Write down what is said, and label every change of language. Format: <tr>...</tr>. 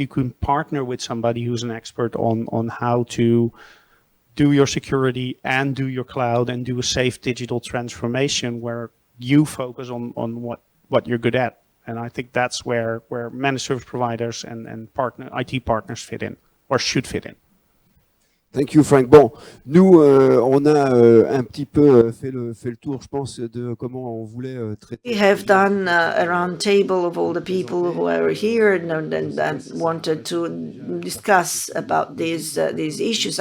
<en>You can partner with somebody who's an expert on how to do your security and do your cloud and do a safe digital transformation, where you focus on what you're good at. And I think that's where managed service providers and IT partners fit in, or should fit in. Thank you, Frank.</en> <fr>Bon, nous, on a un petit peu fait le tour, je pense, de comment on voulait traiter.</fr> <en>We have done a round table of all the people who are here and wanted to discuss about these issues.</en>